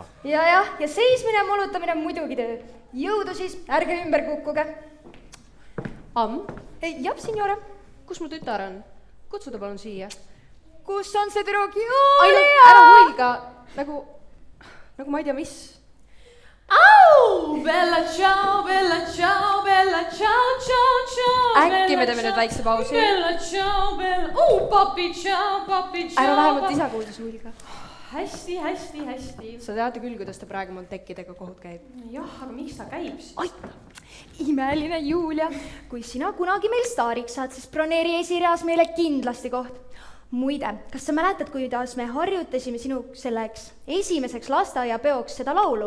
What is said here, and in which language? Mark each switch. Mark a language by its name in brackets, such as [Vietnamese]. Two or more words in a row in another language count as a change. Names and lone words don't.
[Estonian] Ja seismine ja molutamine on muidugi töö. Jõudu siis, ärge ümber kukkuge. Jah, signora. Kus mu tütar on? Kutsu ta palun siia. Kus on see tüdruk? Julia! Ära huilga, nagu ma ei tea mis. Au! [Italian] Bella ciao, bella ciao, bella ciao, ciao, ciao. [Estonian] Äkki me teeme nüüd väikse pausi? [Italian] Bella ciao, bella... papi ciao, papi ciao. [Estonian] Ära vähemalt isa kuulda sulga. Hästi. Sa teate küll, kuidas ta praegu Montekkidega kohut käib. Jah, aga miks ta käib siis? Aita! Imeline Julia, kui sina kunagi meil staariks saad, siis broneeri esireas meile kindlasti koht. Muide, kas sa mäletad, kuidas me harjutasime sinu selleks esimeseks lasteaiapeoks seda laulu?